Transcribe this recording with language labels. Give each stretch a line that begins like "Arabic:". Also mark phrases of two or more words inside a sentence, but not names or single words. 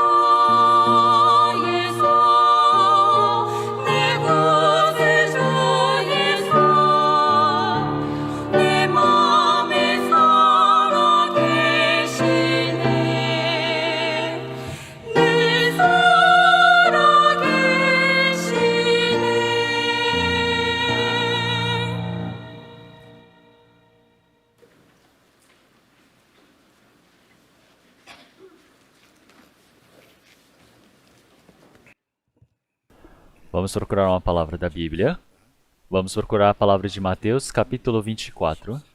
Korean: 예수 내 구세주 예수 내 맘에 살아계시네 늘 살아계시네
Portuguese: Vamos procurar uma palavra da Bíblia. Vamos procurar a palavra de Mateus, capítulo 24.